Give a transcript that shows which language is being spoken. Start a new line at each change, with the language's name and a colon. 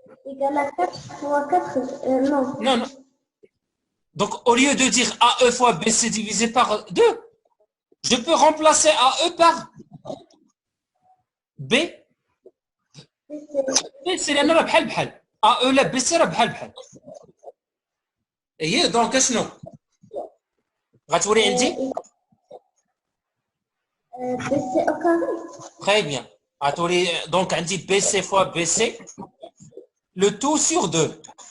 French: Égal à 4 fois 4, non. Non. Donc au lieu de dire AE fois BC divisé par 2, je peux remplacer AE par B.
Arabic: BC لأن راه بحال AE لا BC راه بحال. اييه دونك شنو غتولي عندي؟
French: BC au carré. Très bien.
Arabic: غتولي دونك عندي
French: BC fois BC le tout sur 2.